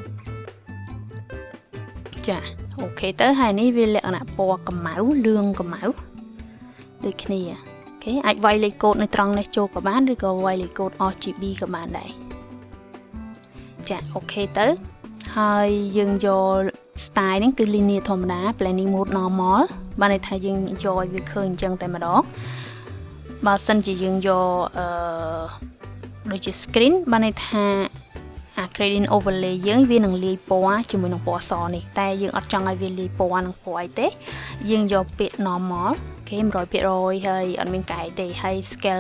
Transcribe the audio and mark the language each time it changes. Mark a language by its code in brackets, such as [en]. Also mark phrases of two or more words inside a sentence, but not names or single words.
[km] ចាអូខេទៅហើយនេះវាលក្ខណៈពណ៌កម្ៅលឿងកម្ៅដូចគ្នាអូខេអាចវាយលេខកូដនៅត្រង់នេះចូលក៏បានឬក៏វាយលេខកូដ RGB ក៏បានដែរចាអូខេទៅហើយយើងយក style ហ្នឹងគឺ linear ធម្មតា blending [en] mode normal [km] បានន័យថាយើងយកឲ្យវាឃើញអញ្ចឹងតែម្ដងបើសិនជាយើងយកដូចជា screen បានន័យថាអា [en] gradient overlay [km] យើងវានឹងលាយពណ៌ជាមួយនឹងពណ៌ សនេះតែយើងអត់ចង់ឲ្យវាលាយពណ៌នឹងពណ៌អីទេយើងយកពាក្យ normal អូខេ 100% ហើយអត់មានកែទេហើយ scale